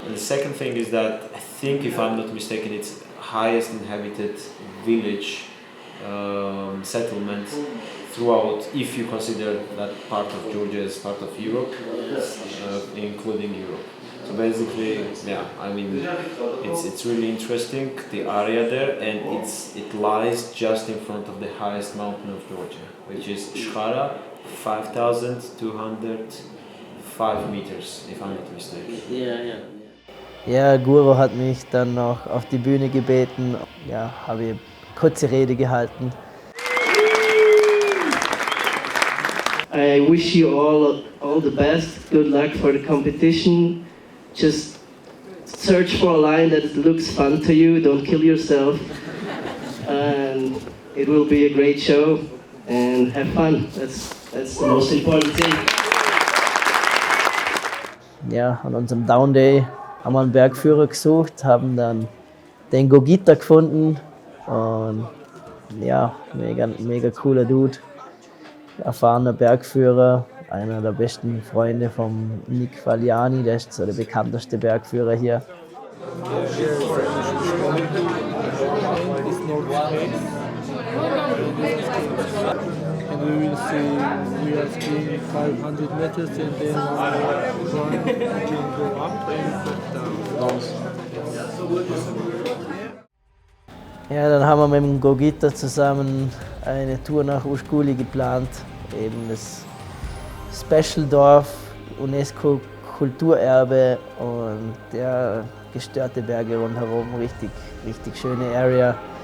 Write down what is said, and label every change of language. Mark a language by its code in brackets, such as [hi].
[en] And the second thing is that I think, if I'm not mistaken, it's highest inhabited village settlement throughout, if you consider that part of Georgia as part of Europe, including Europe. So basically, yeah, I mean, it's really interesting, the area there, and it lies just in front of the highest mountain of Georgia, which is Shkhara, 5,205 meters, if I'm not mistaken. [de] Ja, ja, Guru hat mich dann noch auf die Bühne gebeten. Ja, habe ich kurze Rede gehalten. [en] I wish you all the best. Good luck for the competition. Just search for a line that looks fun to you. Don't kill yourself. And it will be a great show. And have fun. That's the most important thing. [de] Ja, an unserem Down Day haben wir einen Bergführer gesucht, haben dann den Gogita gefunden. Und ja, mega cooler Dude. Erfahrener Bergführer, einer der besten Freunde von Nick Valiani, der ist so der bekannteste Bergführer hier. [en] And we will see, we are skiing 500 meters and then one can go up and down. [de] Ja, dann haben wir mit dem Gogita zusammen eine Tour nach Ushkuli geplant, eben das Special-Dorf, UNESCO Kulturerbe und der gestörte Berge rundherum, richtig schöne Area.